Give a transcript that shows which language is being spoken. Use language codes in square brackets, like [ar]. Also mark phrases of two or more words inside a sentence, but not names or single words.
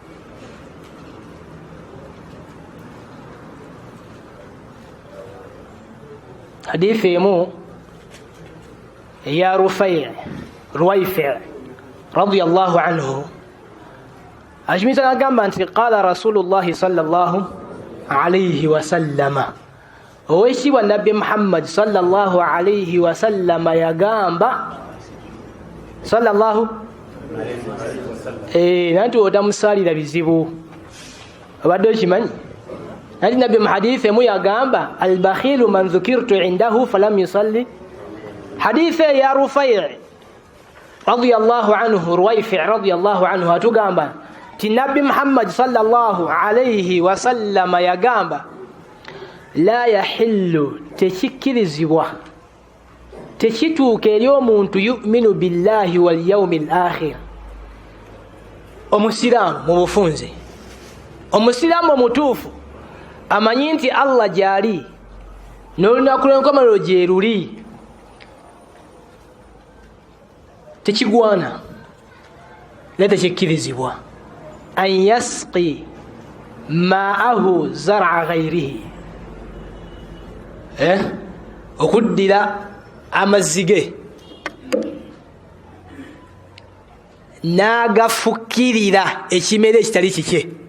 [lg] Hadithi emu eya Ruwayfi' [ar] رضي الله عنه [lg] ajimisa agamba nti [ar] قال رسول الله صلى الله عليه وسلم, [lg] owekitiibwa nabbi Muhammad [ar] صلى الله عليه وسلم [lg] yagamba sallallahu nanti otamusalira bizibu, obadde okimanyi? Nanti nabbi mu hadithi emu yagamba [ar] البخيل من ذكرت عنده فلم يصل. [lg] Hadithi ya Rufai' [ar] رضي الله عنه, [lg] Ruwayfi' [ar] رضي الله عنه [lg] atugamba ti nabbi Muhammad [ar] صلى الله عليه وسلم [lg] yagamba [ar] لا يحل, [lg] tekikkirizibwa, tekituuka eri omuntu [ar] يؤمن بالله واليوم الآخر, [lg] omusiraamu mu bufunze, omusiraamu omutuufu amanyi nti Allah gyali n'olunaku lw'enkomerero gye luli, tekigwana era tekikkirizibwa [ar] أن يسقي ماءه زرع غيره, [lg] okuddira amazzi ge n'agafukirira ekimere ekitali kike.